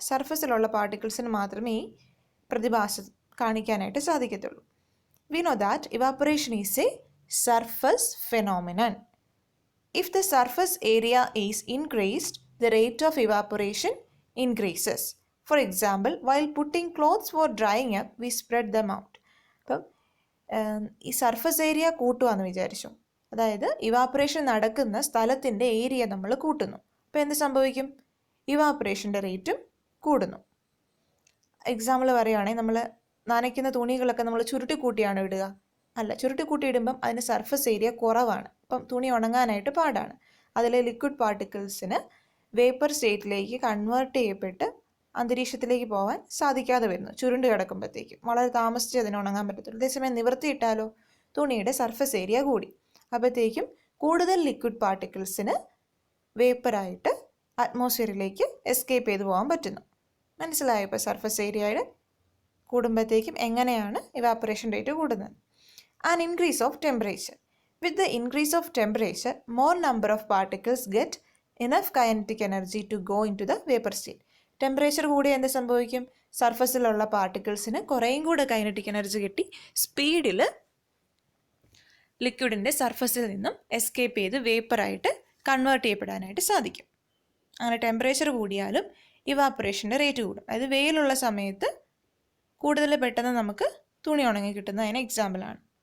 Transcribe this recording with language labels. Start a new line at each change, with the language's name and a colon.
Malayalam: സർഫസിലുള്ള പാർട്ടിക്കിൾസിന് മാത്രമേ ഈ പ്രതിഭാസം കാണിക്കാനായിട്ട് സാധിക്കത്തുള്ളൂ.
English: We know that evaporation is a surface phenomenon. If the surface area is increased, the rate of evaporation increases. For example, while putting clothes for drying up, we spread them out.
Malayalam: അപ്പം ഈ surface area കൂട്ടുകയെന്ന് വിചാരിച്ചു. അതായത് evaporation നടക്കുന്ന സ്ഥലത്തിൻ്റെ area നമ്മൾ കൂട്ടുന്നു. അപ്പോൾ എന്ത് സംഭവിക്കും? ഇവാപ്പറേഷൻ്റെ റേറ്റും കൂടുന്നു. എക്സാമ്പിൾ പറയുകയാണെങ്കിൽ നമ്മൾ നനയ്ക്കുന്ന തുണികളൊക്കെ നമ്മൾ ചുരുട്ടി കൂട്ടിയാണ് ഇടുക. അല്ല, ചുരുട്ടി കൂട്ടി ഇടുമ്പം അതിന് സർഫസ് ഏരിയ കുറവാണ്. അപ്പം തുണി ഉണങ്ങാനായിട്ട് പാടാണ്. അതിലെ ലിക്വിഡ് പാർട്ടിക്കിൾസിന് വേപ്പർ സ്റ്റേറ്റിലേക്ക് കൺവേർട്ട് ചെയ്യപ്പെട്ട് അന്തരീക്ഷത്തിലേക്ക് പോകാൻ സാധിക്കാതെ വരുന്നു. ചുരുണ്ട് കിടക്കുമ്പോഴത്തേക്കും വളരെ താമസിച്ച് അതിന് ഉണങ്ങാൻ പറ്റത്തുള്ളൂ. അതേസമയം നിവർത്തിയിട്ടാലോ തുണിയുടെ സർഫസ് ഏരിയ കൂടി. അപ്പോഴത്തേക്കും കൂടുതൽ ലിക്വിഡ് പാർട്ടിക്കിൾസിന് വേപ്പറായിട്ട് അറ്റ്മോസ്ഫിയറിലേക്ക് എസ്കേപ്പ് ചെയ്ത് പോകാൻ പറ്റുന്നു. മനസ്സിലായോ? ഇപ്പോൾ സർഫസ് ഏരിയയുടെ കൂടുമ്പോഴത്തേക്കും എങ്ങനെയാണ് ഇവാപ്പറേഷൻ റേറ്റ് കൂടുന്നത്?
English: An increase of temperature. With the increase of temperature, more number of particles get enough kinetic energy to go into the vapor state.
Malayalam: Temperature കൂടി എന്ത് സംഭവിക്കും? സർഫസിലുള്ള പാർട്ടിക്കിൾസിന് കുറേയും കൂടെ കൈനറ്റിക് എനർജി കിട്ടി സ്പീഡിൽ ലിക്വിഡിൻ്റെ സർഫസിൽ നിന്നും എസ്കേപ്പ് ചെയ്ത് വേപ്പറായിട്ട് കൺവേർട്ട് ചെയ്യപ്പെടാനായിട്ട് സാധിക്കും. അങ്ങനെ ടെമ്പറേച്ചർ കൂടിയാലും ഇവാപ്പറേഷൻ്റെ റേറ്റ് കൂടും. അതായത് വെയിലുള്ള സമയത്ത് കൂടുതൽ പെട്ടെന്ന് നമുക്ക് തുണി ഉണങ്ങി കിട്ടുന്നതിന് എക്സാമ്പിളാണ്.